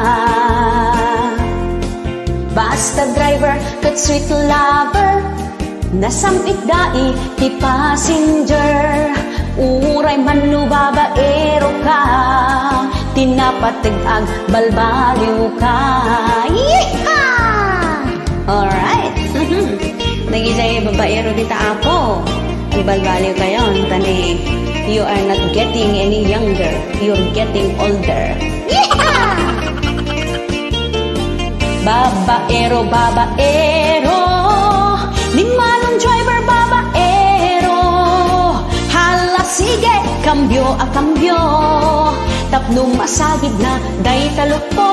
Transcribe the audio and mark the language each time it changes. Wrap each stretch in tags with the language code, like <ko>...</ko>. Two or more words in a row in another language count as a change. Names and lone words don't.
<ilo>Basta driver kat</ilo> <en>sweet lover,</en> <ilo>nasamit dai ti passenger, uray man no babaero ka, tinapatag ag balbaliw ka.</ilo> <en>Yeeha! Alright.</en> <ilo>Nagisay babaero dita apo, balbaliw kayon tani.</ilo> <en>You are not getting any younger, you're getting older. Yeeha!</en> <ilo>Babaero, babaero, ni manong driver babaero, hala sige, kambyo a kambyo, tapno masagid na day talukpo.</ilo>